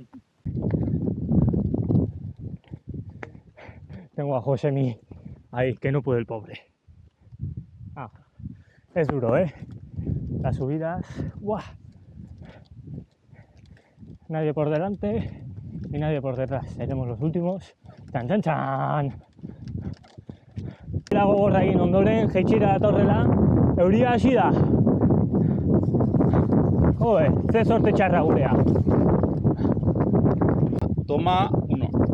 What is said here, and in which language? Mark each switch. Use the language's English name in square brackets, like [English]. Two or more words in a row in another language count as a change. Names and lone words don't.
[Spanish] Tengo a Josemi ahí, que no puede el pobre. Es duro, Las subidas. ¡Buah! Nadie por delante y nadie por detrás. Seremos los últimos. ¡Chan, chan, chan! [Basque] Lago gorra egin ondoren, jeitxira datorrela, euria hasi da. Ze sorte txarra gurea. [Spanish] Toma 1.